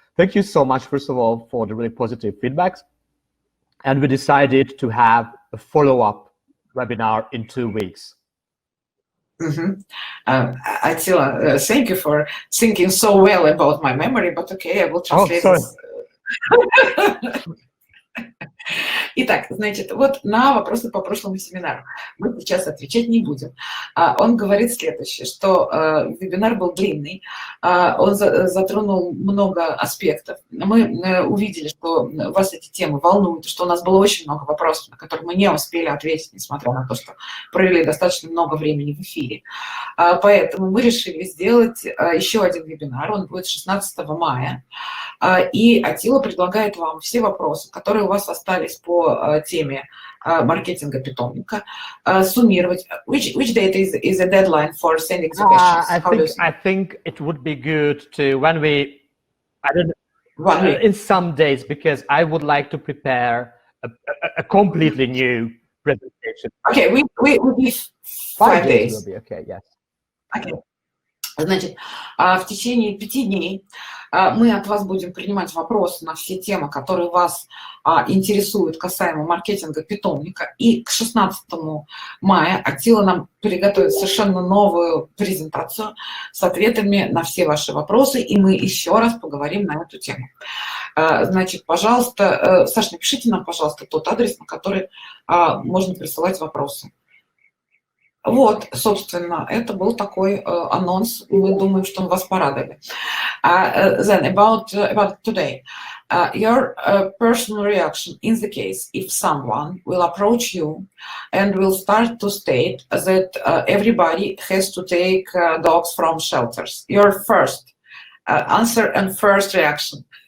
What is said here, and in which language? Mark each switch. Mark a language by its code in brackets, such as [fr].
[en] Thank you so much, first of all, for the really positive feedbacks. And we decided to have a follow-up webinar in 2 weeks. Mm-hmm. Аттила, thank you for thinking so well about my memory, but okay, I will translate this. [ru] Итак, значит, вот на вопросы по прошлому семинару мы сейчас отвечать не будем. Он говорит следующее, что вебинар был длинный, он затронул много аспектов. Мы увидели, что вас эти темы волнуют, что у нас было очень много вопросов, на которые мы не успели ответить, несмотря на то, что провели достаточно много времени в эфире. Поэтому мы решили сделать еще один вебинар, он будет 16 мая. И Аттила предлагает вам все вопросы, которые у вас остались по теме маркетинга питомника, суммировать. [en] Which date is a deadline for sending the questions? I think it would be good to when we, I don't know, in some days, because I would like to prepare a completely new presentation. Okay, we give 5 days. Will be okay, yes. Okay. [ru] Значит, в течение 5 дней мы от вас будем принимать вопросы на все темы, которые вас интересуют касаемо маркетинга питомника. И к 16 мая Аттила нам приготовит совершенно новую презентацию с ответами на все ваши вопросы, и мы еще раз поговорим на эту тему. Значит, пожалуйста, Саша, напишите нам, пожалуйста, тот адрес, на который можно присылать вопросы. Вот, собственно, это был такой анонс. Мы думаем, что мы вас порадовали. [en] Then about today, your personal reaction in the case if someone will approach you and will start to state that everybody has to take dogs from shelters. Your first answer and first reaction.